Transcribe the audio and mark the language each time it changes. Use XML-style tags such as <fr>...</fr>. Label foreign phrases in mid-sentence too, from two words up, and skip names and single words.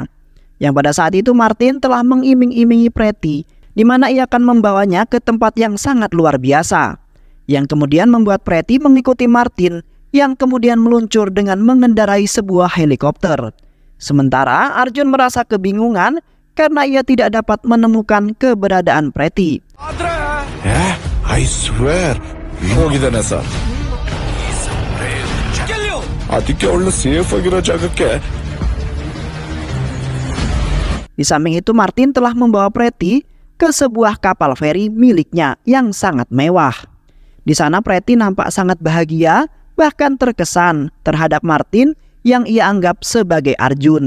<id>Yang pada saat itu Martin telah mengiming-imingi Preti, di mana ia akan membawanya ke tempat yang sangat luar biasa, yang kemudian membuat Preti mengikuti Martin yang kemudian meluncur dengan mengendarai sebuah helikopter. Sementara Arjun merasa kebingungan karena ia tidak dapat menemukan keberadaan Preti.</id> <en>I swear.</en> <kn>ಹೋಗಿದ್ದಾನೆ ಸರ್. ಅದಕ್ಕೆ ಅವಳು ಸೇಫ್ ಆಗಿರೋ ಜಾಗಕ್ಕೆ.</kn> <id>Di samping itu Martin telah membawa Preti ke sebuah kapal feri miliknya yang sangat mewah. Di sana Preti nampak sangat bahagia, bahkan terkesan terhadap Martin yang ia anggap sebagai Arjun.</id>